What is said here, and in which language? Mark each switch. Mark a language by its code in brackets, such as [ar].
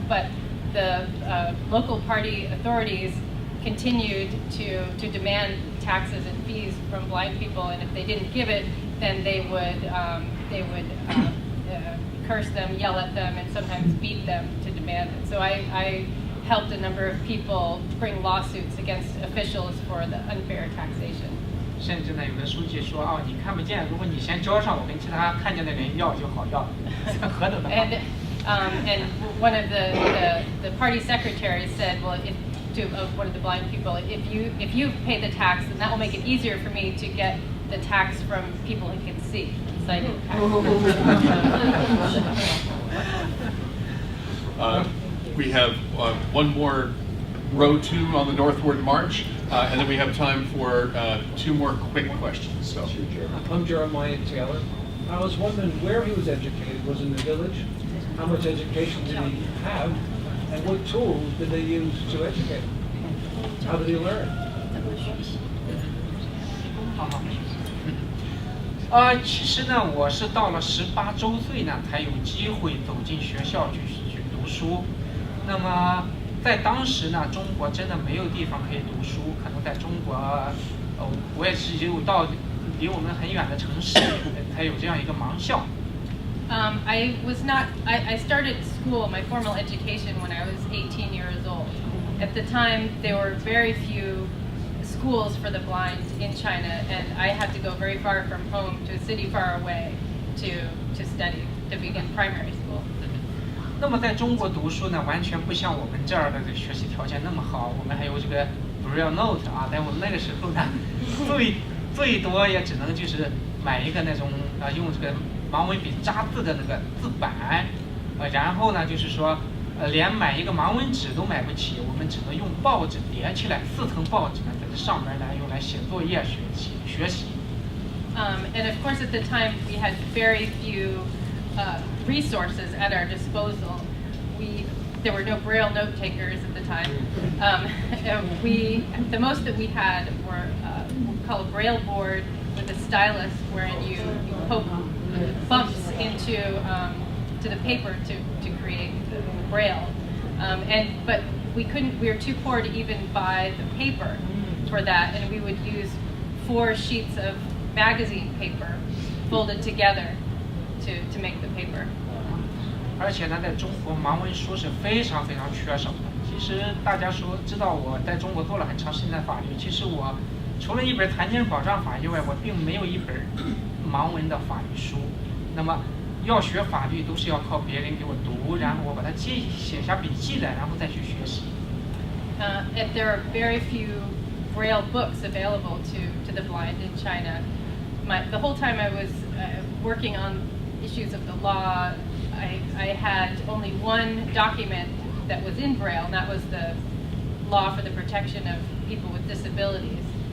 [en] But the local party authorities continued to demand taxes and fees from blind people, and if they didn't give it, then they would curse them, yell at them, and sometimes beat them to demand it. So I helped a number of people bring lawsuits against officials for the unfair taxation. [zh] 甚至呢，有的书记说你看不见，如果你先交上，我跟其他看见的人要就好要，何等的好。 [en] And one of the party secretaries said, well, to one of the blind people, if you pay the tax, then that will make it easier for me to get the tax from people who can see. Sighted We have one more row 2 on the northward march, and then we have time for 2 more quick questions. So. I'm Jeremiah Taylor. I was wondering where he was educated. Was in the village? How much education did he have? And what tools did they use to educate him? How did he learn? [zh] 其实呢，我是到了18周岁呢，才有机会走进学校去读书。那么在当时呢，中国真的没有地方可以读书，可能在中国，我也是有到离我们很远的城市才有这样一个盲校。 [en] I started school, my formal education, when I was 18 years old. At the time, there were very few schools for the blind in China, and I had to go very far from home to a city far away to study, to begin primary school. [zh] 那么在中国读书呢，完全不像我们这儿的这个学习条件那么好，我们还有这个 Braille note 啊，在我们那个时候呢，最多也只能就是买一个那种用这个盲文笔扎字的那个字板，然后呢就是说连买一个盲文纸都买不起，我们只能用报纸叠起来4层报纸呢，在这上面来用来写作业学习。 [en] And of course, at the time, we had very few resources at our disposal. There were no Braille note takers at the time. The most that we had were called a Braille board with a stylus, wherein you poke bumps into the paper to create the Braille. But we were too poor to even buy the paper for that, and we would use 4 sheets of magazine paper folded together to make the paper. [zh] 而且呢，在中国盲文书是非常非常缺少的，其实大家知道我在中国做了很长时间的法律，其实我除了一本残疾人保障法以外，我并没有一本盲文的法律书。那么要学法律都是要靠别人给我读，然后我把它写下笔记来，然后再去学习。 [en] And there are very few Braille books available to the blind in China. The whole time I was working on issues of the law, I had only one document that was in Braille, and that was the law for the protection of people with disabilities.